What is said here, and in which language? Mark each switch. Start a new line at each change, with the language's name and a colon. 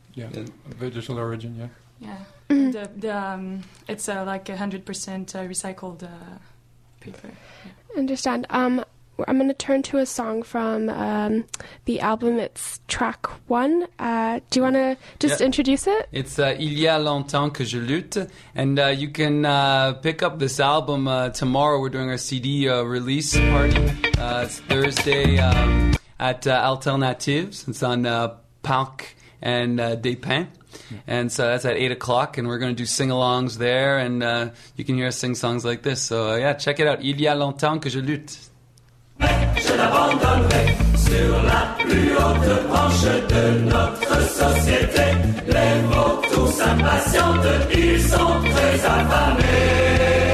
English: Yeah, vegetal origin, yeah. Yeah. Mm-hmm. It's 100% recycled paper. Yeah. Understand. I'm going to turn to a song from the album. It's track one. Do you want to just introduce it? It's Il y a longtemps que je lutte. And you can pick up this album tomorrow. We're doing our CD release party. It's Thursday at Alternatives. It's on Parc and Despins. And so that's at 8 o'clock, and we're going to do sing-alongs there. And you can hear us sing songs like this. So, check it out.
French: Il y a longtemps que je lutte. Je l'abandonnerai sur la plus haute branche de notre société. Les mots tous impatientes, ils sont très affamés.